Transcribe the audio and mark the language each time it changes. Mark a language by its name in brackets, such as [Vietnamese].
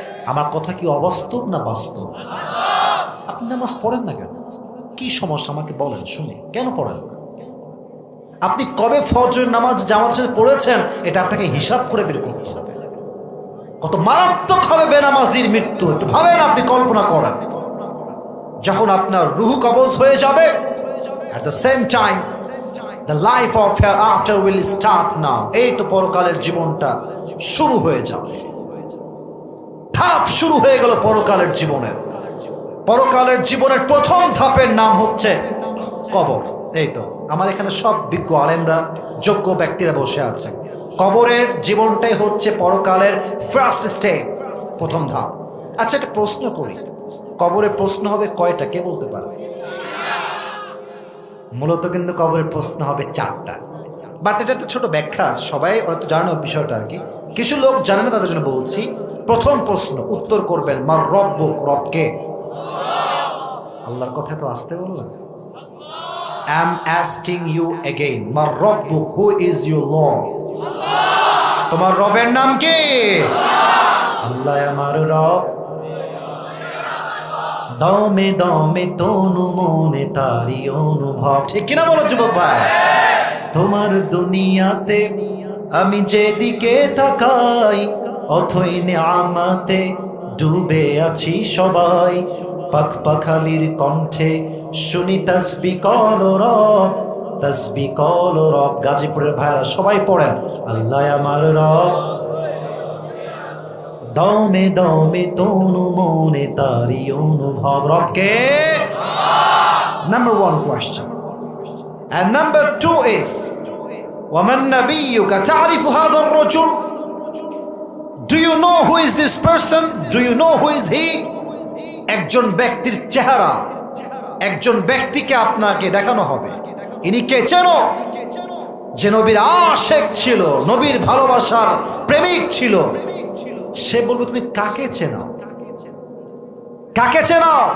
[Bangla] আমার কথা কি অবাস্তব না বাস্তব? আপনি নামাজ পড়েন না কেন? কি সমস্যা আমাকে বলেন শুনি, কেন পড়েন না? আপনি কবে ফজরের নামাজ জামাতের সাথে পড়েছেন এটা আপনাকে হিসাব করে বের করতে হবে। কত মারাত্মক হবে বেনামাজির মৃত্যু, একটু ভাবেন, আপনি কল্পনা করেন। যখন আপনার রূহ কবজ হয়ে যাবে, [English] at the same time the life of hereafter will start now. [Bangla] এই তো পরকালের জীবনটা শুরু হয়ে যাবে, ধাপ শুরু হয়ে গেল পরকালের জীবনের। পরকালের জীবনের প্রথম ধাপের নাম হচ্ছে কবর। এই তো আমার এখানে সব বিজ্ঞ আলেমরা, যোগ্য ব্যক্তিরা বসে আছেন। কবরের জীবনটাই হচ্ছে পরকালের ফার্স্ট স্টেপ, প্রথম ধাপ। আচ্ছা একটা প্রশ্ন করি, কবরের প্রশ্ন হবে কয়টা, কে বলতে পারে? মূলত কিন্তু কবরের প্রশ্ন হবে 4টা, বাট এটা একটা ছোট ব্যাখ্যা আছে, সবাই ওরা তো জানে বিষয়টা আর কি, কিছু লোক জানে না, তাদের জন্য বলছি। প্রথম প্রশ্ন উত্তর করবেন মার রব্বুক, রবকে। আল্লাহর কথা তো আসতে বললাম। [English] I'm asking you again, [Arabic] মার রব্বুক, [English] who is your Lord? [Bangla] তোমার রবের নাম কি? আল্লাহ আমার রব। দমে দমে তনু মনে তারি অনুভব, ঠিক কিনা বলো যুবক ভাই? তোমার দুনিয়াতে আমি যেদিকে তাকাই, অথই নিয়ামতে ডুবে আছি সবাই। পাখ পাখালির কণ্ঠে শুনি তাসবি কল রব, তাসবি কল রব। গাজীপুরের ভাইরা সবাই পড়েন আল্লাহ আমার রব। দমে দমে তনু মনে তারি অনুভব, রবকে। [English] Number 1 question. And number 2 is, [Arabic] وَمَنْ نَبِيُّكَ تَعْرِفُ هَذَا الرَّجُلُ? [English] Do you know who is this person? Do you know who is he? [Bangla] একজন ব্যক্তির চেহারা, একজন ব্যক্তিকে আপনাকে দেখানো হবে। ইনি কে চেনো? যে নবীর আশিক ছিল, নবীর ভালোবাসার প্রেমিক ছিল। সে বলবে তুমি কাকে চেনো? কাকে চেনো?